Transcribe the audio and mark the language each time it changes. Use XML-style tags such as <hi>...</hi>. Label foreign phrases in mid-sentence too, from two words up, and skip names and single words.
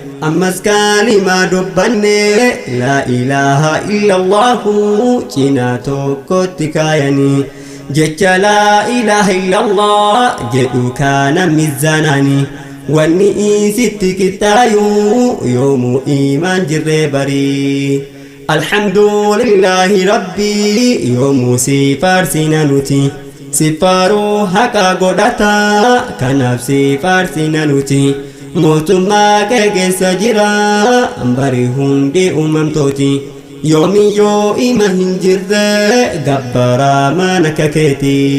<om>Ammas kalimaa dubbanne,</om> <ar>لا إله إلا الله</ar> <om>cinaa tokkotti kaayani. Jecha</om> <ar>لا إله إلا الله</ar> <om>jedhu kana miizaanani. Wanni isitti qixxaayu yoomuu imaan jirre bari.</om> <ar>الحمد لله ربي،</ar> <om>yoomuu si faarsina nuti. Si faaruu haqa godhata, kanaaf si faarsina nuti. Mootummaa kee keessa jira, bari hundi uumamtooti. Yoomiyyuu ima hin jirre gabbaraa maan akka keeti.</om>